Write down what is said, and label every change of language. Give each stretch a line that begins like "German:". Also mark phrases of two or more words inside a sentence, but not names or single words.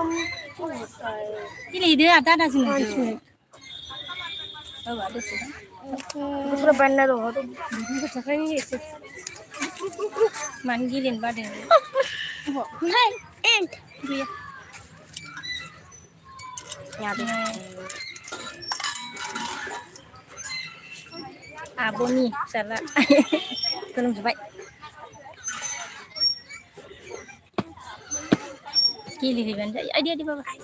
Bodo: गेलेदो आदा दाजों
Hindi: दूसरा बैनर हो तो
Bodo: मानो गेलेनो बादों
Hindi: नहीं एंड
Bodo: गैया आब'नि फिसाला गोलोमजोब्बाय गेलेहैबानो जायो आइदि बाबा